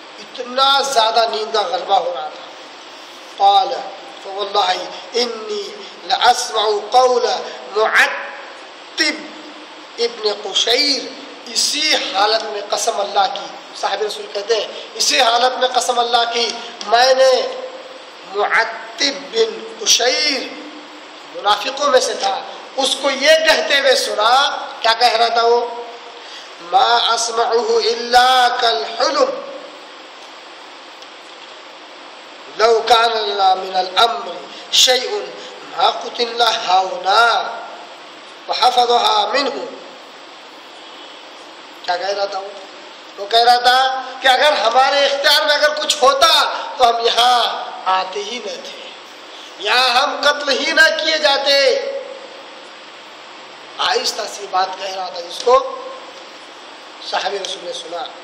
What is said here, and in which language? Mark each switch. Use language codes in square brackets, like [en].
[ur] اتنا زیادہ نیند کا غلبہ ہو رہا تھا. [ar] قال فواللہ انی لاسمع قول معتب ابن قشیر، [ur] اسی حالت میں قسم اللہ کی، صاحب رسول کہتے ہیں اسی حالت میں قسم اللہ کی میں نے معتب بن قشیر منافقوں میں سے تھا، اس کو یہ کہتے ہوئے سنا. کیا کہہ رہا تھا وہ؟ [ar] ما اسمعه الا كالحلم لو كان لنا من الامر شيء ما قتلنا هاهنا وحفظها منه. [ur] کیا کہہ رہا تھا وہ کہہ رہا تھا کہ اگر ہمارے اختیار میں اگر کچھ ہوتا تو ہم یہاں آتے ہی نہ تھے، یہاں ہم قتل ہی نہ کیے جاتے. آہستہ سی بات کہہ رہا تھا جس کو صحابی رسول نے سنا.